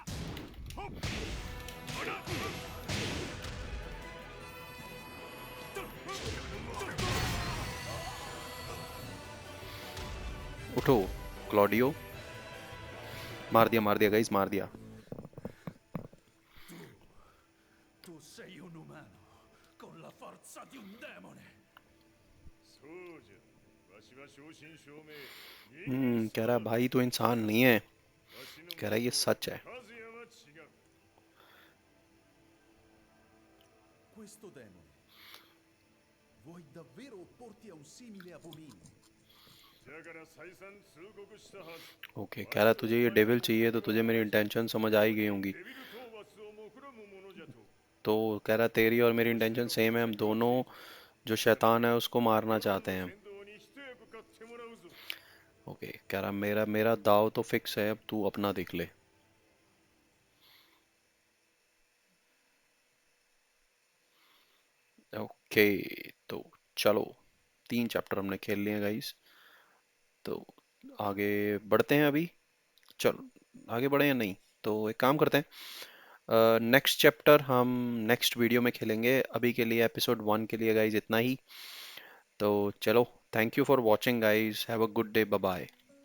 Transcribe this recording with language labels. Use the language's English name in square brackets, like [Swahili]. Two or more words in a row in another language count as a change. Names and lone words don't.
[Hindi] उठो क्लॉडियो। मार दिया गाइस, मार दिया। [Italian] Tu sei un umano con la forza di un demone. [Japanese] そうじゃ。わしは正真正銘人間 [Hindi] कह रहा है भाई तो इंसान नहीं है, [Japanese] わしの [Hindi] कह रहा है ये [Japanese] 息子 [Hindi] सच है। [Japanese] 和也は違う。 [Italian] Questo demone vuoi davvero opporti a un simile abominio? [Japanese] だから再三通告したはず。 [Hindi] ओके कह रहा है तुझे ये डेविल चाहिए तो तुझे मेरी इंटेंशन समझ आई गई होंगी। [Japanese] デビル討伐を目論むものじゃと。 [Hindi] तो कह रहा है तेरी और मेरी [English] intention same [Hindi] है, हम दोनों जो शैतान है उसको मारना चाहते हैं। [Japanese] 先導に一役買ってもらうぞ。 [Hindi] ओके कह रहा मेरा मेरा दाव तो फिक्स है, अब तू अपना देख ले। ओके तो चलो 3 चैप्टर हमने खेल लिए गाइस, तो आगे बढ़ते हैं अभी। चलो आगे बढ़े या नहीं, तो एक काम करते हैं, [English] next chapter [Hindi] हम [English] next video [Hindi] में खेलेंगे। अभी के लिए एपिसोड 1 के लिए गाइस इतना ही। तो चलो, [English] thank you for watching guys, have a good day, bye bye.